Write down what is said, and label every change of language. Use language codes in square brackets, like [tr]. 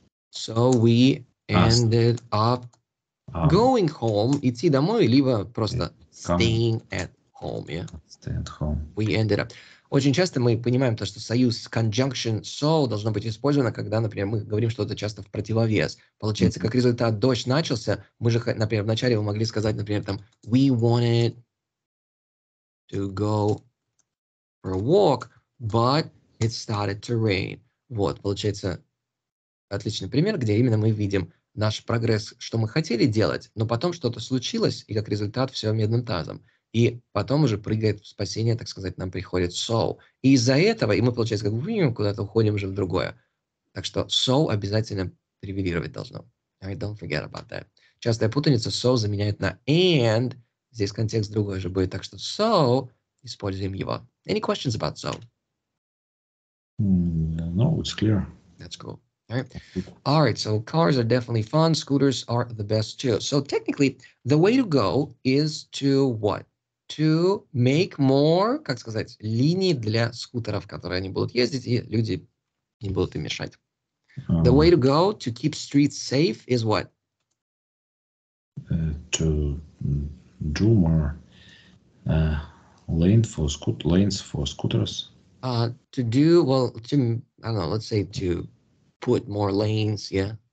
[en] So we ended up going home, [ru] идти домой, либо просто [en] staying at home. Yeah? Stay at home. We ended up. [ru] Очень часто мы понимаем то, что союз conjunction so должно быть использовано, когда, например, мы говорим что-то часто в противовес. Получается, как результат, дождь начался, мы же, например, вначале вы могли сказать, например, там, [en] we wanted to go for a walk, but it started to rain. [ru] Вот, получается, отличный пример, где именно мы видим наш прогресс, что мы хотели делать, но потом что-то случилось, и как результат все медным тазом. И потом уже прыгает в спасение, так сказать, нам приходит so. И из-за этого, и мы, получается, как бы куда-то уходим уже в другое. Так что so обязательно превалировать должно. [en] All right, don't forget about that. [ru] Частая путаница, so заменяет на and. Здесь контекст другой же будет. Так что so, используем его. [en] Any questions about so? No, it's clear. That's cool. All right, so cars are definitely fun. Scooters are the best too. So technically, the way to go is to what? To make more, [ru] как сказать, линий для скутеров, которые они будут ездить, и люди не будут им мешать. [en] The way to go to keep streets safe is what? To do more lanes for scooters. To do, well, to, I don't know, let's say to put more lanes, yeah?